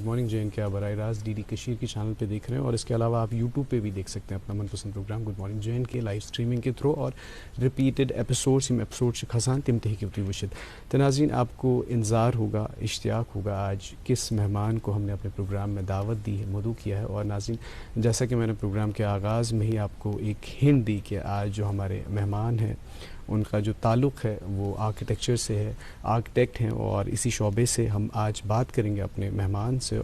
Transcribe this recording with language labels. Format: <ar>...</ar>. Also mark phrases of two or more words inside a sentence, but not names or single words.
<hi>मॉर्निंग JNK आप बराह रास्त DD कशीर की चैनल पे देख रहे हैं, और इसके अलावा आप यूट्यूब पे भी देख सकते हैं अपना मनपसंद प्रोग्राम गुड मॉर्निंग JNK</hi> <en>live streaming</en> <hi>के थ्रू, और</hi> <en>repeated episodes</en> <ks>यम एपिसोड से खसान तिम तह की वशित।</ks> <hi>तो नाज़रीन, आपको इंतज़ार होगा, इश्तियाक होगा आज किस मेहमान को हमने अपने प्रोग्राम में दावत दी है, मदऊ किया है। और नाज़रीन, जैसा कि मैंने प्रोग्राम के आगाज़ में ही आपको एक हिंट दी कि आज जो हमारे मेहमान हैं उनका जो ताल्लुक़ है वो आर्किटेक्चर से है, आर्किटेक्ट हैं, और इसी शोबे से हम आज बात करेंगे अपने मेहमान से।</hi>